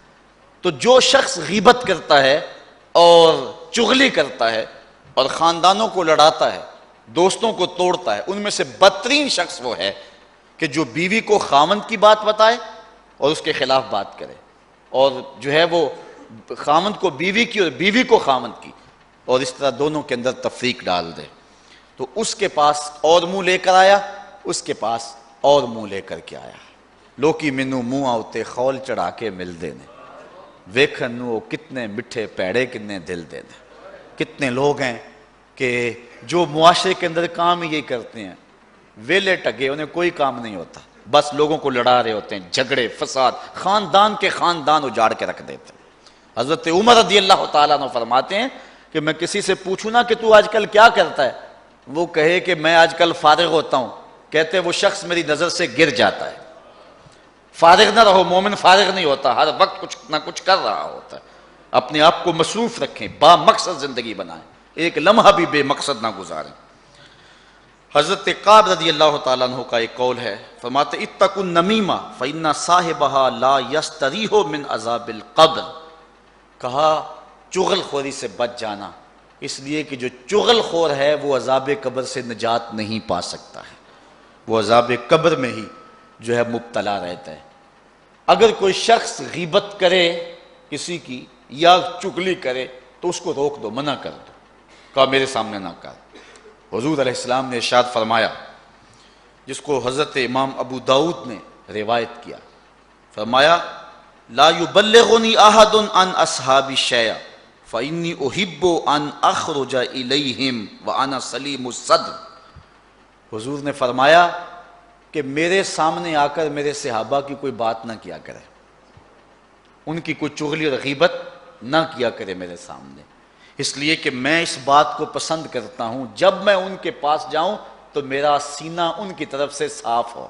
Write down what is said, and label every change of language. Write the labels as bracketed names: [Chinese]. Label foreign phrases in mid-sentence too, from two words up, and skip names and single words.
[Urdu] تو جو شخص غیبت کرتا ہے اور چغلی کرتا ہے اور خاندانوں کو لڑاتا ہے، دوستوں کو توڑتا ہے، ان میں سے بدترین شخص وہ ہے کہ جو بیوی کو خامند کی بات بتائے اور اس کے خلاف بات کرے، اور جو ہے وہ خامند کو بیوی کی اور بیوی کو خامند کی، اور اس طرح دونوں کے اندر تفریق ڈال دے۔ تو اس کے پاس اور منہ لے کر آیا، اس کے پاس اور منہ لے کر کے آیا۔ [Punjabi] لوکی مینوں منہ آتے خول چڑھا کے مل دینے، ویکھن نو کتنے مٹھے پیڑے کتنے دل دینے۔ [Urdu] کتنے لوگ ہیں کہ جو معاشرے کے اندر کام ہی یہی کرتے ہیں، ویلے ٹگے، انہیں کوئی کام نہیں ہوتا، بس لوگوں کو لڑا رہے ہوتے ہیں، جھگڑے فساد، خاندان کے خاندان اجاڑ کے رکھ دیتے ہیں۔ حضرت عمر [Arabic] رضی اللہ تعالیٰ عنہ [Urdu] فرماتے ہیں کہ میں کسی سے پوچھوں نا کہ تو آج کل کیا کرتا ہے، وہ کہے کہ میں آج کل فارغ ہوتا ہوں، کہتے وہ شخص میری نظر سے گر جاتا ہے۔ فارغ نہ رہو، مومن فارغ نہیں ہوتا، ہر وقت کچھ نہ کچھ کر رہا ہوتا ہے۔ اپنے آپ کو مصروف رکھیں، با مقصد زندگی بنائیں، ایک لمحہ بھی بے مقصد نہ گزاریں۔ حضرت قعب [Arabic] رضی اللہ تعالیٰ عنہ [Urdu] کا ایک قول ہے، فرماتے [Arabic] اتقوا النمیمہ فإن صاحبها لا یستریح من عذاب القبر۔ [Urdu] کہا چغل خوری سے بچ جانا، اس لیے کہ جو چغل خور ہے وہ عذاب قبر سے نجات نہیں پا سکتا ہے، وہ عذاب قبر میں ہی جو ہے مبتلا رہتا ہے۔ اگر کوئی شخص غیبت کرے کسی کی یا چغلی کرے تو اس کو روک دو، منع کر دو، کہا میرے سامنے نہ کر۔ حضور [Arabic] علیہ السلام [Urdu] نے ارشاد فرمایا، جس کو حضرت امام ابو داؤد نے روایت کیا، فرمایا [Arabic] لا یبلغنی احد عن اصحابی شیئا فانی احب ان اخرج الیہم وانا سلیم الصدر۔ [Urdu] حضور نے فرمایا کہ میرے سامنے آ کر میرے صحابہ کی کوئی بات نہ کیا کرے، ان کی کوئی چغلی اور غیبت نہ کیا کرے میرے سامنے، اس لیے کہ میں اس بات کو پسند کرتا ہوں جب میں ان کے پاس جاؤں تو میرا سینہ ان کی طرف سے صاف ہو۔